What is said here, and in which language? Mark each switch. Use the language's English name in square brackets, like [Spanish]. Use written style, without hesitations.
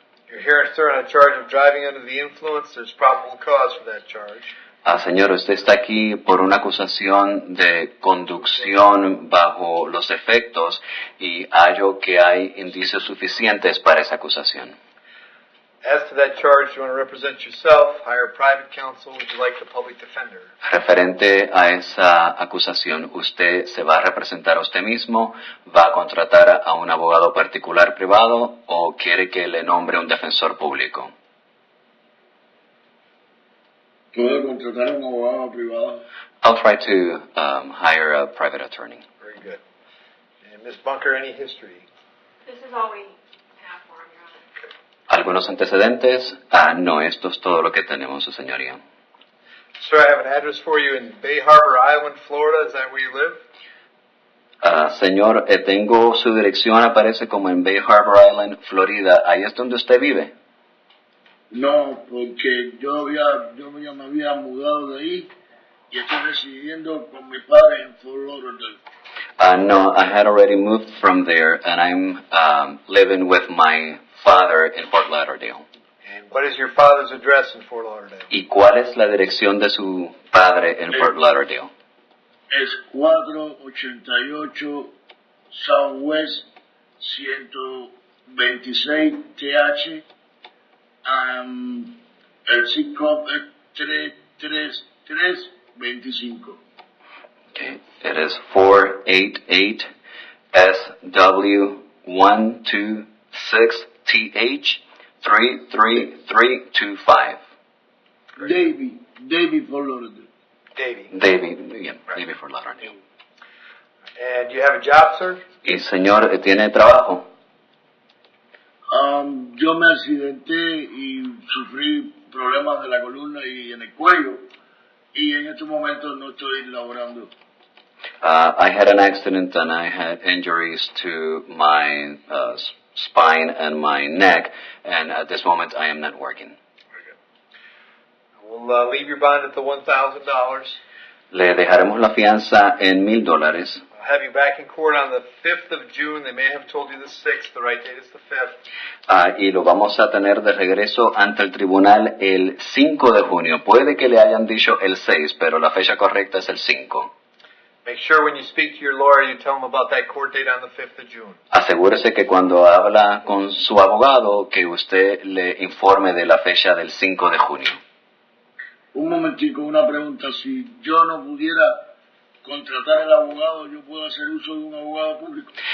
[English] You're here, sir, on a charge of driving under the influence. There's probable cause for that charge. [Spanish] Señor, usted está aquí por una acusación de conducción bajo los efectos y hallo que hay indicios suficientes para esa acusación. [English] As to that charge, you want to represent yourself, hire private counsel, would you like the public defender? [Spanish] Referente a esa acusación, ¿usted se va a representar a usted mismo? ¿Va a contratar a un abogado particular privado o quiere que le nombre un defensor público? ¿Puedo contratar a un abogado privado? [English] I'll try to hire a private attorney. Very good. And Ms. Bunker, any history? This is all we have for him, Your Honor. [Spanish] ¿Algunos antecedentes? No, esto es todo lo que tenemos, su señoría. [English] Sir, I have an address for you in Bay Harbor Island, Florida. Is that where you live? [Spanish] Señor, tengo su dirección, aparece como en Bay Harbor Island, Florida. ¿Ahí es donde usted vive? No, porque yo ya me había mudado de ahí y estoy residiendo con mi padre en Fort Lauderdale. [English] No, I had already moved from there, and I'm living with my father in Fort Lauderdale. And what is your father's address in Fort Lauderdale? [Spanish] ¿Y cuál es la dirección de su padre en Fort Lauderdale? Es 488 Southwest 126 TH. El zip code es 33325. [English] Okay, it is 488 SW126TH 33325. Davy Fort Lauderdale. Davy Fort Lauderdale. And do you have a job, sir? [Spanish] Y señor, ¿tiene trabajo? Yo me accidenté y sufrí problemas de la columna y en el cuello y en estos momentos no estoy laborando. [English] I had an accident and I had injuries to my spine and my neck, and at this moment I am not working. We'll leave your bond at the $1,000. [Spanish] Le dejaremos la fianza en $1,000. [English] I'll have you back in court on the 5th of June. They may have told you the 6th. The right date is the 5th. [Spanish] Y lo vamos a tener de regreso ante el tribunal el 5 de junio. Puede que le hayan dicho el 6, pero la fecha correcta es el 5. [English] Make sure when you speak to your lawyer, you tell him about that court date on the 5th of June. [Spanish] Asegúrese que cuando habla con su abogado, que usted le informe de la fecha del 5 de junio. Un momentico, una pregunta. Si yo no pudiera contratar al abogado, ¿yo puedo hacer uso de un abogado público?